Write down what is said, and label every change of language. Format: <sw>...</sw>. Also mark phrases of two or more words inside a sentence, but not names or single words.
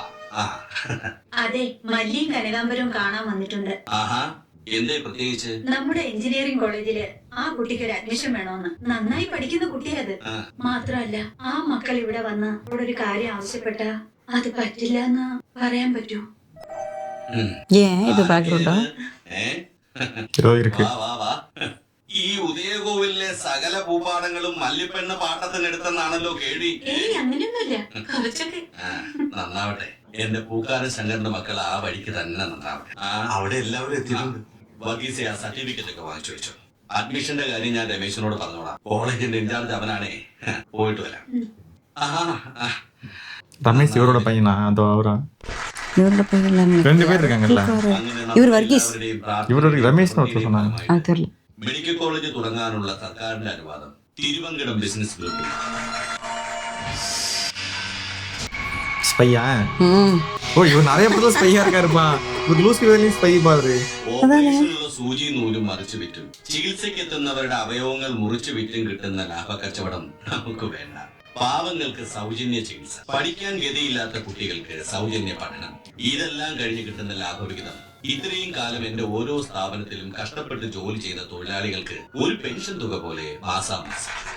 <ml>അതെ, മല്ലിയും കനകാമ്പരവും കാണാൻ വന്നിട്ടുണ്ട്. ആഹാ, എന്തേ പ്രത്യേകിച്ച്? നമ്മുടെ എഞ്ചിനീയറിംഗ് കോളേജില് ആ കുട്ടിക്ക് ഒരു അഡ്മിഷൻ വേണോന്ന്. നന്നായി പഠിക്കുന്ന കുട്ടിയത്. മാത്രമല്ല, ആ മക്കൾ ഇവിടെ വന്ന് അവിടെ ഒരു കാര്യം ആവശ്യപ്പെട്ട അത് പറ്റില്ല എന്ന് പറയാൻ പറ്റൂ.</ml> <ta>ஏன் இது பேக்ரவுண்டா? ஏதோ இருக்கு.</ta> <ml>വാ വാ വാ. ഈ ഉദയകോവിലെ സകല ഭൂപാടങ്ങളും മല്ലിപ്പെണ്ണ പാട്ടത്തിനെടുത്തെന്നാണല്ലോ കേൾവി. ഏയ്, അങ്ങനെയൊന്നുമില്ല. കുറച്ചൊക്കെ. നന്നാവട്ടെ. എന്റെ പൂക്കാരൻ ശങ്കറിന്റെ മക്കൾ ആ വഴിക്ക് തന്നെ നന്നാവട്ടെ. അവിടെ എല്ലാവരും എത്തിയിട്ടുണ്ട്. വർഗീസെ, ആ സർട്ടിഫിക്കറ്റ് ഒക്കെ വാങ്ങിച്ചു വെച്ചു. അഡ്മിഷന്റെ കാര്യം ഞാൻ രമേശിനോട് പറഞ്ഞോളാം. കോളേജിന്റെ ഇൻചാർജ് അവനാണേ. പോയിട്ട് വരാം.</ml> <ta>ரமேஷ் இவரோட பையனா? அதோ அவரா? இவரோட பையன் 2 பேர் இருக்காங்கல்ல. இவர் வர்கீஸ். இவரோட ரமேஷ்னு ஒருத்தர் சொன்னாங்க. அது தெரியல.</ta> <ml>മെഡിക്കൽ കോളേജ് തുടങ്ങാനുള്ള സർക്കാരിന്റെ അനുവാദം തിരുവങ്കടം ബിസിനസ് ഗ്രൂപ്പിൽ.</ml> <ta>ஸ்பையா? ஓ இவர் நிறைய படத்துல ஸ்பையா இருக்காருப்பா. ஒரு லூசி வேலையும் ஸ்பை பாரு.</ta> <ml>ഓപ്പറേഷനുള്ള സൂചി നൂലും മറിച്ചു വിറ്റും ചികിത്സയ്ക്ക് എത്തുന്നവരുടെ അവയവങ്ങൾ മുറിച്ചു വിറ്റും കിട്ടുന്ന ലാഭക്കച്ചവടം നമുക്ക് വേണ്ട. പാവങ്ങൾക്ക് സൗജന്യ ചികിത്സ, പഠിക്കാൻ ഗതിയില്ലാത്ത കുട്ടികൾക്ക് സൗജന്യ പഠനം, ഇതെല്ലാം കഴിഞ്ഞ് കിട്ടുന്ന ലാഭവിഹിതം ഇത്രയും കാലം എന്റെ ഓരോ സ്ഥാപനത്തിലും കഷ്ടപ്പെട്ട് ജോലി ചെയ്ത തൊഴിലാളികൾക്ക് ഒരു പെൻഷൻ തുക പോലെ മാസാമാസം.</ml>